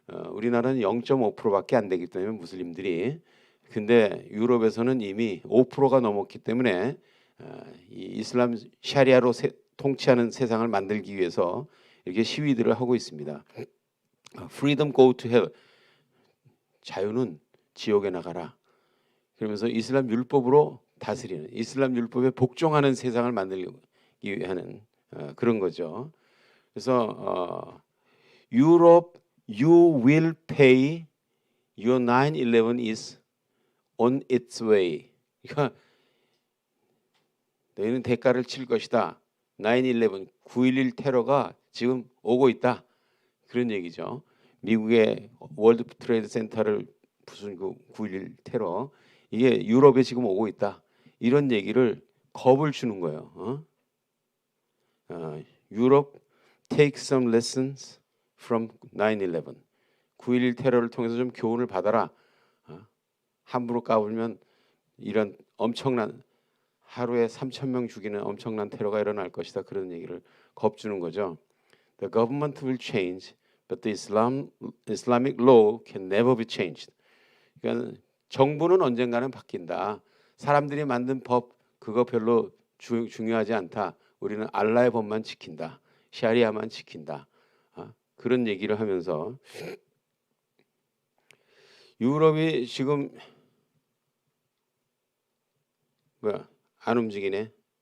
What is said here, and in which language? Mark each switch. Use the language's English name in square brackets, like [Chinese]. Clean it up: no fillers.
[Korean] 우리나라는 0.5%밖에 안 되기 때문에 무슬림들이. 근데 유럽에서는 이미 5%가 넘었기 때문에 이 이슬람 샤리아로 통치하는 세상을 만들기 위해서 이렇게 시위들을 하고 있습니다. [English] Freedom go to hell. [Korean] 자유는 지옥에 나가라. 그러면서 이슬람 율법으로 다스리는, 이슬람 율법에 복종하는 세상을 만들기 위한 그런 거죠. 그래서 [English] 유럽 you will pay your 9/11 is on its way. [Korean] 그러니까 너희는 대가를 칠 것이다. 9/11 9.11 테러가 지금 오고 있다. 그런 얘기죠. 미국의 월드 트레이드 센터를 부순 그 9.11 테러 이게 유럽에 지금 오고 있다. 이런 얘기를 겁을 주는 거예요. [English] 유럽 take some lessons from 9/11. [Korean] 9.11 테러를 통해서 좀 교훈을 받아라. 함부로 까불면 이런 엄청난 하루에 3,000명 죽이는 엄청난 테러가 일어날 것이다. 그런 얘기를 겁주는 거죠. [English] The government will change, but the Islamic law can never be changed. [Korean] 그러니까 정부는 언젠가는 바뀐다. 사람들이 만든 법 그거 별로 중요하지 않다. 우리는 알라의 법만 지킨다. 샤리아만 지킨다. 그런 얘기를 하면서 유럽이 지금 뭐야 안 움직이네.